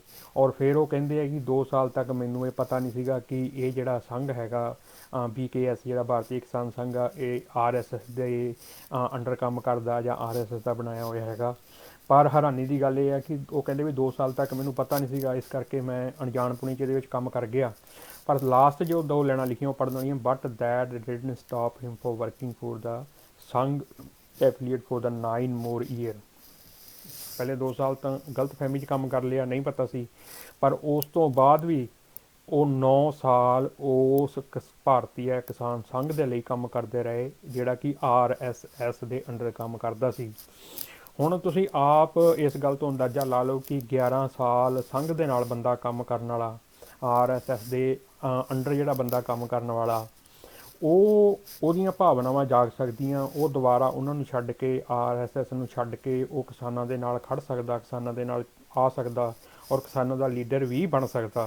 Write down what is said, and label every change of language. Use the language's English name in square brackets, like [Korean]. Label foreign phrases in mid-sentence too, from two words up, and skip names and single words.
[Punjabi] ਔਰ ਫਿਰ ਉਹ ਕਹਿੰਦੇ ਆ ਕਿ 2 ਸਾਲ ਤੱਕ ਮੈਨੂੰ ਇਹ ਪਤਾ ਨਹੀਂ ਸੀਗਾ ਕਿ ਇਹ ਜਿਹੜਾ ਸੰਘ ਹੈਗਾ BKS ਜਿਹੜਾ ਭਾਰਤੀ ਕਿਸਾਨ ਸੰਘ ਆ, ਇਹ RSS ਦੇ ਅੰਡਰ ਕੰਮ ਕਰਦਾ ਜਾਂ RSS ਦਾ ਬਣਾਇਆ ਹੋਇਆ ਹੈਗਾ। ਪਰ ਹੈਰਾਨੀ ਦੀ ਗੱਲ ਇਹ ਹੈ ਕਿ ਉਹ ਕਹਿੰਦੇ ਵੀ 2 ਸਾਲ ਤੱਕ ਮੈਨੂੰ ਪਤਾ ਨਹੀਂ ਸੀਗਾ, ਇਸ ਕਰਕੇ ਮੈਂ ਅਣਜਾਣਪੁਣੀ 'ਚ ਇਹਦੇ ਵਿੱਚ ਕੰਮ ਕਰ ਗਿਆ। ਪਰ ਲਾਸਟ ਜੋ 2 ਲਾਈਨਾਂ ਲਿਖੀਆਂ ਉਹ ਪੜ੍ਹਨ ਵਾਲੀਆਂ, [English] but that didn't stop him for working for the Sangh affiliate for the 9 more year. [Punjabi] ਪਹਿਲੇ 2 ਸਾਲ ਤਾਂ ਗਲਤ ਫਹਿਮੀ 'ਚ ਕੰਮ ਕਰ ਲਿਆ, ਨਹੀਂ ਪਤਾ ਸੀ, ਪਰ ਉਸ ਤੋਂ ਬਾਅਦ ਵੀ ਉਹ 9 ਸਾਲ ਉਸ ਭਾਰਤੀ ਕਿਸਾਨ ਸੰਘ ਦੇ ਲਈ ਕੰਮ ਕਰਦੇ ਰਹੇ, ਜਿਹੜਾ ਕਿ RSS ਦੇ ਅੰਡਰ ਕੰਮ ਕਰਦਾ ਸੀ। ਹੁਣ ਤੁਸੀਂ ਆਪ ਇਸ ਗੱਲ ਤੋਂ ਅੰਦਾਜ਼ਾ ਲਾ ਲਓ ਕਿ 11 ਸਾਲ ਸੰਘ ਦੇ ਨਾਲ ਬੰਦਾ ਕੰਮ ਕਰਨ ਵਾਲਾ, RSS ਦੇ ਅੰਡਰ ਜਿਹੜਾ ਬੰਦਾ ਕੰਮ ਕਰਨ ਵਾਲਾ, ਉਹਦੀਆਂ ਭਾਵਨਾਵਾਂ ਜਾਗ ਸਕਦੀਆਂ, ਉਹ ਦੁਬਾਰਾ ਉਹਨਾਂ ਨੂੰ ਛੱਡ ਕੇ RSS ਨੂੰ ਛੱਡ ਕੇ ਉਹ ਕਿਸਾਨਾਂ ਦੇ ਨਾਲ ਖੜ ਸਕਦਾ, ਕਿਸਾਨਾਂ ਦੇ ਨਾਲ ਆ ਸਕਦਾ ਔਰ ਕਿਸਾਨਾਂ ਦਾ ਲੀਡਰ ਵੀ ਬਣ ਸਕਦਾ।